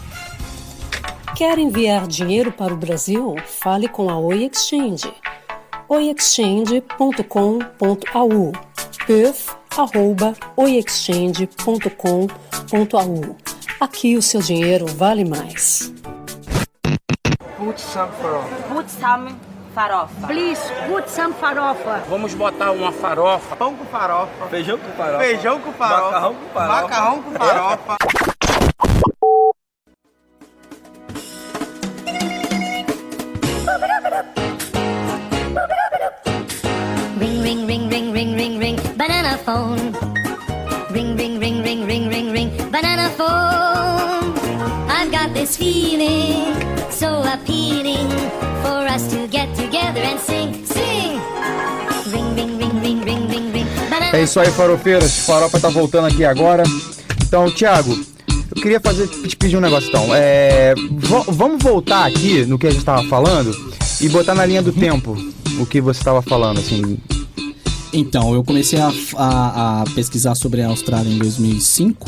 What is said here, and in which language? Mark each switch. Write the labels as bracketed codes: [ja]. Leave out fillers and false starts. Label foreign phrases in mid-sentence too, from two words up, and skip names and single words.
[pt] Quer enviar dinheiro para o Brasil? Fale com a Oi Exchange. oiexchange.com.au perf@oiexchange.com.au. Aqui o seu dinheiro vale mais. [en] Put some farofa. Put some farofa. Please, put some farofa. [pt] Vamos botar uma farofa. Pão com farofa. Feijão com farofa. Feijão com farofa. Macarrão com farofa. Macarrão com farofa. [en] Ring, ring, ring, ring, ring, ring, ring, banana phone. Ring, ring, ring, ring, ring, ring, ring, banana phone. I've got this feeling so appealing for us to get together and sing, sing. Ring, ring, ring, ring, ring, ring, ring, banana. [pt] É isso aí, farofeiros. Farofa tá voltando aqui agora. Então, Thiago, eu queria te pedir um negócio então. Vamos voltar aqui no que a gente tava falando e botar na linha do tempo. o que você estava falando, assim? Então, eu comecei a pesquisar sobre a Austrália em 2005.